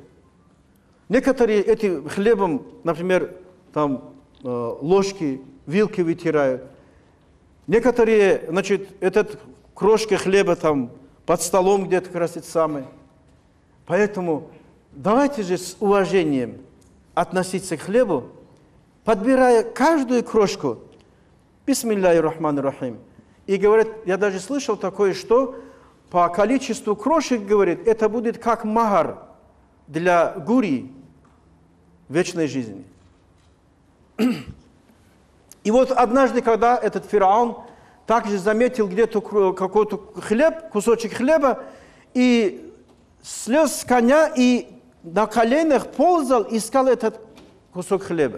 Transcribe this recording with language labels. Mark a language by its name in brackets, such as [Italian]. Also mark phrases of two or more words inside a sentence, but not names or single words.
[Russian] Некоторые этим хлебом, например, там ложки, вилки вытирают. Некоторые, значит, этот крошка хлеба там под столом где-то красит самый. Поэтому давайте же с уважением относиться к хлебу, подбирая каждую крошку. [Arabic] بسم الله الرحمن الرحيم. [Russian] И говорят, я даже слышал такое, что по количеству крошек, говорит, это будет как махар для гури вечной жизни. И вот однажды, когда этот фараон также заметил где-то какой-то хлеб, кусочек хлеба, и слез с коня и на коленях ползал, искал этот кусок хлеба.